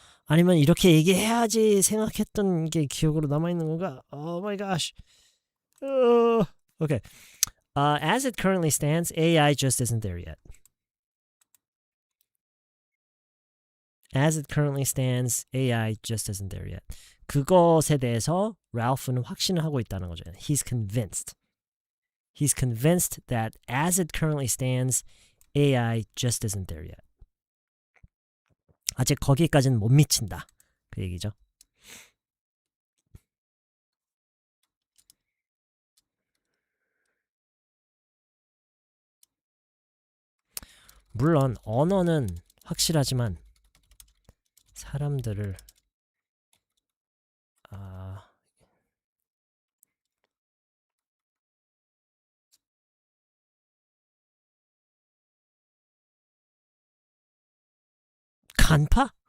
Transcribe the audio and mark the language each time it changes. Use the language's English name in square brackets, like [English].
[Korean] 아니면 이렇게 얘기해야지 생각했던 게 기억으로 남아있는 건가? [English] Oh my gosh. Okay. As it currently stands, AI just isn't there yet. As it currently stands, AI just isn't there yet. [Korean] 그것에 대해서 랄프는 확신을 하고 있다는 거죠. [English] He's convinced. He's convinced that as it currently stands, AI just isn't there yet. [Korean] 아직 거기까지는 못 미친다. 그 얘기죠. 물론 언어는 확실하지만 사람들을 간파?